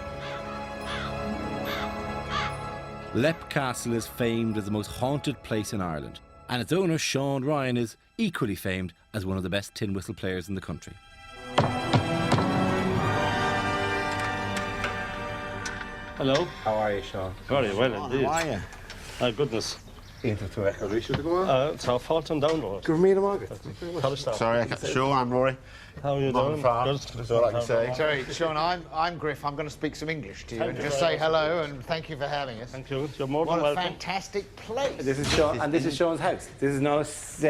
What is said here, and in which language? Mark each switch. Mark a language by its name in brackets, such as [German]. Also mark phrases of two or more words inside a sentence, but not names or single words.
[English] Leap Castle is famed as the most haunted place in Ireland, and its owner, Sean Ryan, is equally famed as one of the best tin whistle players in the country. Hello. How are you, Sean? Very well indeed. How are you? My goodness. Tá fáilt an download. Give me the market. Sorry, sure, I'm Rory. How are you doing? That's all I can say. Sorry, Sean, I'm Griff. I'm going to speak some English to you Thank and you just very say hello and thank you for having us. Thank you. You're more What than a welcome. fantastic place. This is Sean, and this is Sean's house. This is not a set